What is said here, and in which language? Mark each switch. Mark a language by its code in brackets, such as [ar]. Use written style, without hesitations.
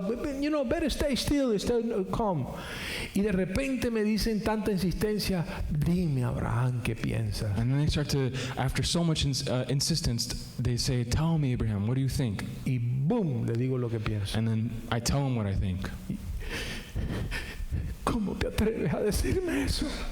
[en] But, better stay still, stay calm. [es] Y de repente me dicen tanta insistencia, dime, Abraham, ¿qué piensas? [en] and then they start to, after so much insistence, they say, tell me, Abraham, what do you think? [es] Y boom, le digo lo que pienso. [en] And then I tell them what I think. [es] ¿Cómo te atreves a decirme eso?